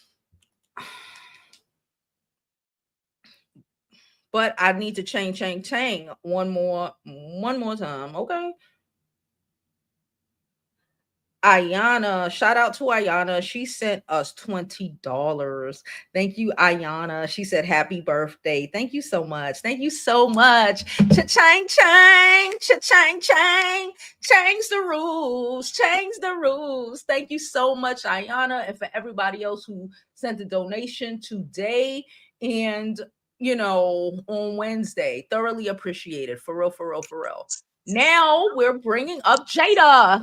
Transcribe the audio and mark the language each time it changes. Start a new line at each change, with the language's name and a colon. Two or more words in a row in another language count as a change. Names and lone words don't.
English: But I need to change one more time, okay? Ayana, shout out to Ayana. She sent us $20. Thank you, Ayana. She said, happy birthday. Thank you so much. Thank you so much. Cha-chang, chang, cha-chang, chang. Change the rules. Change the rules. Thank you so much, Ayana. And for everybody else who sent a donation today and, on Wednesday. Thoroughly appreciated. For real, for real, for real. Now we're bringing up Jada.